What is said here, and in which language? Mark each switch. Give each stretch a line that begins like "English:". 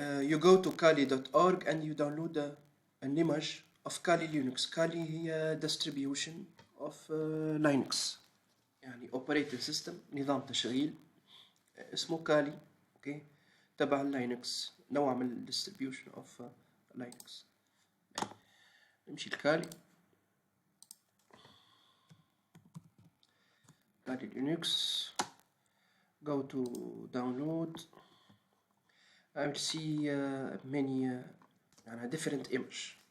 English: You go to kali.org and you download an image of Kali Linux.
Arabic: Kali هي
English: distribution of Linux،
Arabic: يعني
English: operating system،
Arabic: نظام تشغيل اسمه كالي. اوكي، تبع لينكس، نوع من
English: distribution of Linux.
Arabic: نمشي لكالي
English: Linux, go to download. I will see many different image.